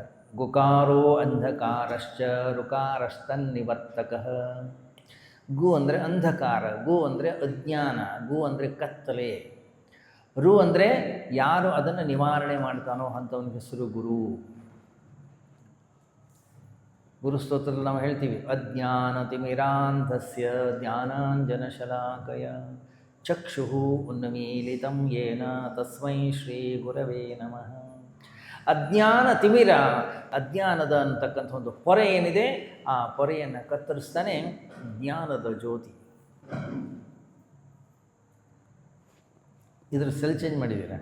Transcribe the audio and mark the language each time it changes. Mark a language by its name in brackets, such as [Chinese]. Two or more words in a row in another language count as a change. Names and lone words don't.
[Sanskrit] ಗುಕಾರೋ ಅಂಧಕಾರಶ್ಚ ರುಕಾರಸ್ತನ್ನಿವರ್ತಕ. [Kannada] ಗು ಅಂದರೆ ಅಂಧಕಾರ, ಗು ಅಂದರೆ ಅಜ್ಞಾನ, ಗು ಅಂದರೆ ಕತ್ತಲೆ, ರು ಅಂದರೆ ಯಾರು ಅದನ್ನು ನಿವಾರಣೆ ಮಾಡ್ತಾನೋ ಅಂಥವನಿಗೆ ಹೆಸರು ಗುರು. ಗುರುಸ್ತೋತ್ರದಲ್ಲಿ ನಾವು ಹೇಳ್ತೀವಿ, [Sanskrit] ಅಜ್ಞಾನತಿಮಿರಾಂಧಸ್ಯ ಜ್ಞಾನಾಂಜನಶಲಾಕಯ ಚಕ್ಷುಃ ಉನ್ಮೀಲಿತಂ ಯೇನ ತಸ್ಮೈ ಶ್ರೀ ಗುರವೇ ನಮಃ. [Kannada] ಅಜ್ಞಾನ ತಿಮಿರ, ಅಜ್ಞಾನದ ಅಂತಕ್ಕಂಥ ಒಂದು ಪೊರೆ ಏನಿದೆ, ಆ ಪೊರೆಯನ್ನು ಕತ್ತರಿಸ್ತಾನೆ ಜ್ಞಾನದ ಜ್ಯೋತಿ. ಇದ್ರ [English] cell change [Kannada] ಮಾಡಿದ್ದೀರಾ?